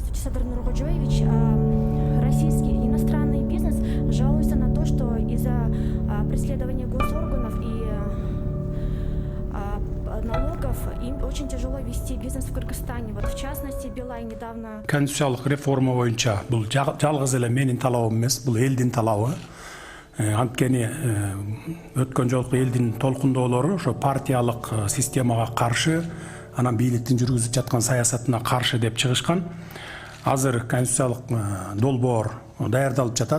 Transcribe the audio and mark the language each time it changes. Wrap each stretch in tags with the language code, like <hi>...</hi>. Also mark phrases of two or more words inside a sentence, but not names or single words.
<ru>Александр Нургоджоевич, российский иностранный бизнес жалуется на то, что из-за преследования госорганов и налогов им очень тяжело вести бизнес в Кыргызстане. Вот в частности, Билайн недавно...</ru> <ky>Конституциялык реформа боюнча бул жалгыз эле менин талабым эмес, бул элдин талабы. Анткени өткөн жолку элдин толкундоолору ошо партиялык системага каршы, анан бийликтин жүргүзүп жаткан саясатына каршы деп чыгышкан. Азыр конституциялык долбоор даярдалып жатат.</ky>